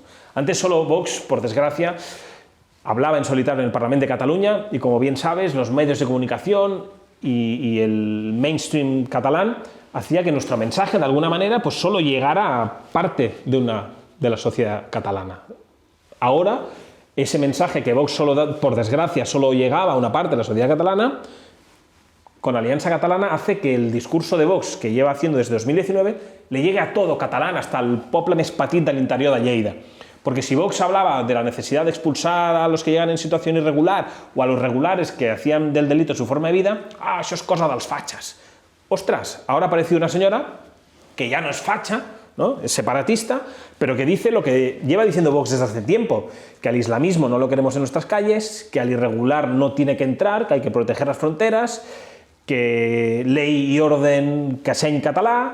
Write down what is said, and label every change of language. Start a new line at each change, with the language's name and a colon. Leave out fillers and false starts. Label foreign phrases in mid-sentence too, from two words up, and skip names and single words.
Spanish: Antes solo Vox, por desgracia, hablaba en solitario en el Parlamento de Cataluña y, como bien sabes, los medios de comunicación y el mainstream catalán hacía que nuestro mensaje, de alguna manera, pues solo llegara a parte de la sociedad catalana. Ahora, ese mensaje que Vox, por desgracia, solo llegaba a una parte de la sociedad catalana, con Alianza Catalana hace que el discurso de Vox, que lleva haciendo desde 2019, le llegue a todo catalán, hasta el
Catalan: poble més petit de l'interior de Lleida.
Spanish: Porque si Vox hablaba de la necesidad de expulsar a los que llegan en situación irregular o a los regulares que hacían del delito su forma de vida,
Catalan: això és cosa dels fatxes.
Spanish: Ostras, ahora ha aparecido una señora que ya no es facha, ¿no? Es separatista, pero que dice lo que lleva diciendo Vox desde hace tiempo, que al islamismo no lo queremos en nuestras calles, que al irregular no tiene que entrar, que hay que proteger las fronteras, que ley y orden que sea en catalá.